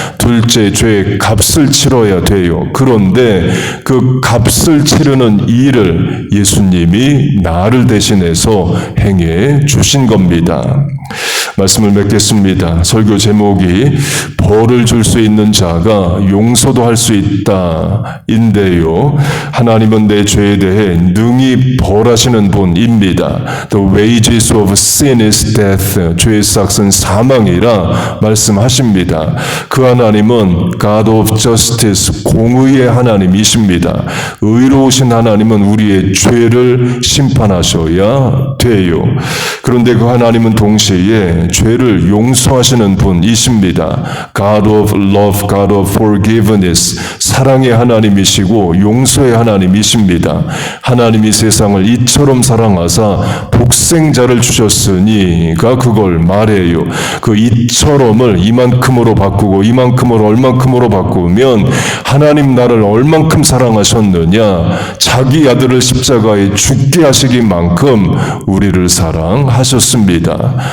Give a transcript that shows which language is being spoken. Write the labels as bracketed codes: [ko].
[ko] 둘째 죄의 값을 치러야 돼요. 그런데 그 값을 치르는 일을 예수님이 나를 대신해서 행해 주신 겁니다. 말씀을 맺겠습니다. 설교 제목이 벌을 줄 수 있는 자가 용서도 할 수 있다 인데요. 하나님은 내 죄에 대해 능히 벌하시는 분입니다. [en] The wages of sin is death. [ko] 죄의 삭은 사망이라 말씀하십니다. 그 하나님은 [en] God of justice, [ko] 공의의 하나님이십니다. 의로우신 하나님은 우리의 죄를 심판하셔야 돼요. 그런데 그 하나님은 동시에 죄를 용서하시는 분이십니다. [en] God of love, God of forgiveness, [ko] 사랑의 하나님이시고 용서의 하나님이십니다. 하나님이 세상을 이처럼 사랑하사 독생자를 주셨으니가 그걸 말해요. 그 이처럼을 이만큼으로 바꾸고 이만큼을 얼만큼으로 바꾸면 하나님 나를 얼만큼 사랑하셨느냐, 자기 아들을 십자가에 죽게 하시기만큼 우리를 사랑하셨습니다.